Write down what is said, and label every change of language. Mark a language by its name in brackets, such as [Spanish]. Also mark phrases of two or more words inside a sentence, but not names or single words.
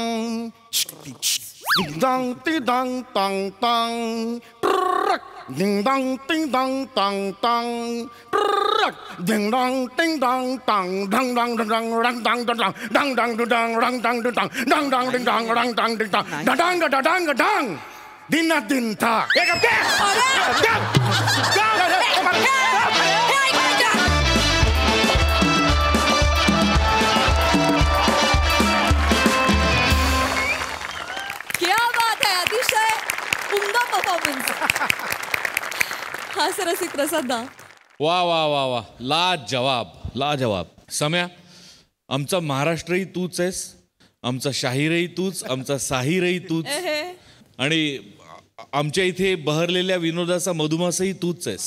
[Marathi] Ding dong ding dong dong dong. Ding dong ding dong dong dong. Ding dong ding dong dong dong dong dong dong dong dong dong dong dong dong dong dong dong dong dong dong ding dong dong dong ding dong dong dong dong dong. Din na din ta. क्या बात आहे, अतिशय उमदा परफॉर्मन्स. हा सरसिक प्रसाद. वा वा वा वा, लाजवाब. सम्या, आमचा महाराष्ट्रही तूच आहेस, आमचा शाहीरही तूच, आमचा साहिरही तूच, आणि आमच्या इथे बहरलेल्या विनोदाचा मधुमासही तूच आहेस.